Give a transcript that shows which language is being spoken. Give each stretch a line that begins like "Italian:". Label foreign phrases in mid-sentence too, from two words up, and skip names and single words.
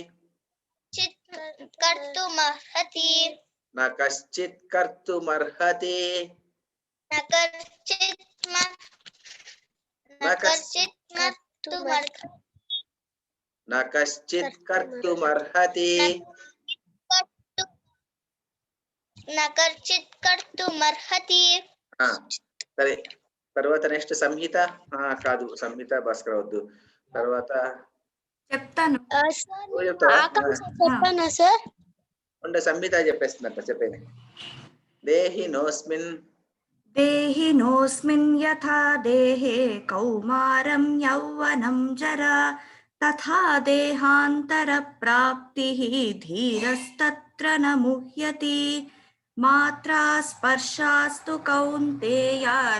Sanskrit: कर्तुमर्हति न कश्चित् कर्तुमर्हति न कश्चित् कर्तुमर्हति
Telugu: సరే తర్వాత నెక్స్ట్ సంహిత కాదు సంహిత భాస్కర్ వద్దు తర్వాత చెప్తాను నువ్వు చెప్తావా చెప్పనా సార్ ఉండే సంహిత చెప్పేస్తుందంట చెప్పేది
Sanskrit: देहिनोऽस्मिन् यथा देहे कौमारं यौवनं जरा तथा देहान्तरप्राप्तिः धीरस्तत्र न मुह्यति मात्रा स्पर्शास्तु कौन्तेया